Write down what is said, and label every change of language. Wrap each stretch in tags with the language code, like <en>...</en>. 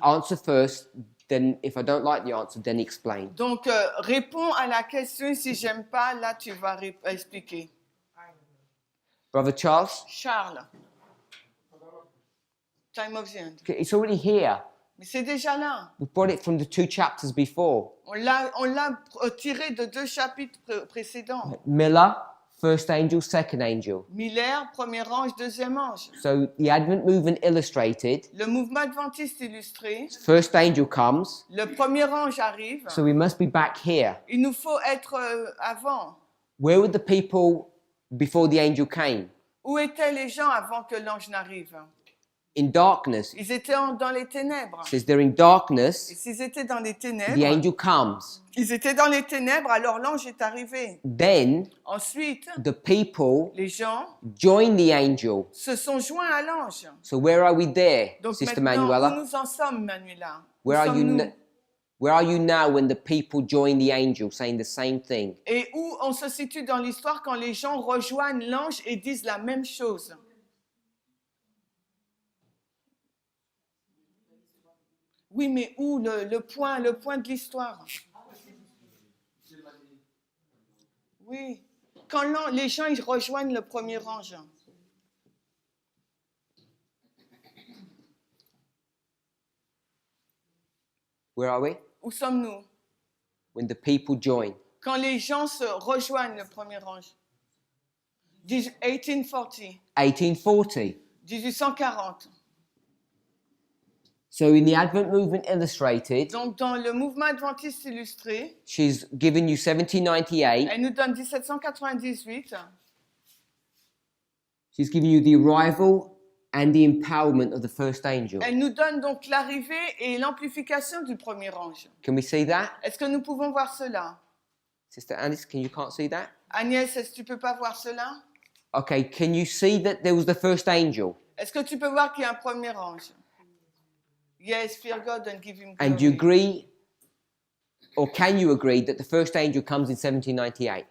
<en>answer first, then if I don't like the answer, then explain.</en> <fr>Donc, réponds à la question. Si j'aime pas, là, tu vas expliquer.</fr> <en>Brother Charles,</en> <fr>Charles.</fr> <en>Time of the end. it's already here.</en> <fr>Mais c'est déjà là.</fr> <en>We brought it from the two chapters before.</en> <fr>On l'a tiré de deux chapitres précédents.</fr> <en>Miller, first angel, second angel.</en> <fr>Miller, premier ange, deuxième ange.</fr> <en>So the Advent movement illustrated,</en> <fr>Le mouvement adventiste illustré.</fr> <en>first angel comes,</en> <fr>Le premier ange arrive.</fr> <en>so we must be back here.</en> <fr>Il nous faut être avant.</fr> <en>Where were the people before the angel came?</en> <fr>Où étaient les gens avant que l'ange n'arrive?</fr> <en>In darkness.</en> <fr>Ils étaient dans les ténèbres.</fr> <en>It says they're in</en> <fr>Et</fr> <en>darkness,</en> <fr>s'ils étaient dans les</fr> <en>the</en> <fr>ténèbres,</fr> <en>angel comes.</en> <fr>ils étaient dans les ténèbres, alors l'ange est arrivé.</fr> <en>Then</en> <fr>Ensuite,</fr> <en>the people</en> <fr>les gens</fr> <en>join the angel.</en> <fr>se sont joints à l'ange.</fr> <en>So where are we there,</en> <fr>Donc</fr> <en>Sister</en> <fr>maintenant, où</fr> <en>Manuela?</en> <fr>nous en sommes, Manuela? Où</fr> <en>Where are you?</en> <fr>sommes-nous?</fr> <en>Where are you now when the people join the angel, saying the same thing?</en> <fr>Et où on se situe dans l'histoire quand les gens rejoignent l'ange et disent la même chose? Oui, mais où le point de l'histoire? Oui, quand les gens ils rejoignent le premier ange.</fr> <en>Where are we?</en> <fr>Où sommes-nous?</fr> <en>When the people join.</en> <fr>Quand les gens se rejoignent le premier ange.</fr> <en>1840,</en> <fr>1840. 1840.</fr> <en>So in the Advent movement illustrated,</en> <fr>Donc dans le mouvement adventiste illustré,</fr> <en>she's given you 1798.</en> <fr>elle nous donne 1798.</fr> <en>She's given you the arrival and the empowerment of the first angel.</en> <fr>Elle nous donne donc l'arrivée et l'amplification du premier ange.</fr> <en>Can we see that?</en> <fr>Est-ce que nous pouvons voir cela?</fr> <en>Sister Alice, you can't see that?</en> <fr>Agnès, est-ce que tu peux pas voir cela?</fr> <en>Okay, can you see that there was the first angel?</en> <fr>Est-ce que tu peux voir qu'il y a un premier ange?</fr> <en>Yes, fear God and give him glory. And you agree, or can you agree that the first angel comes in 1798?</en>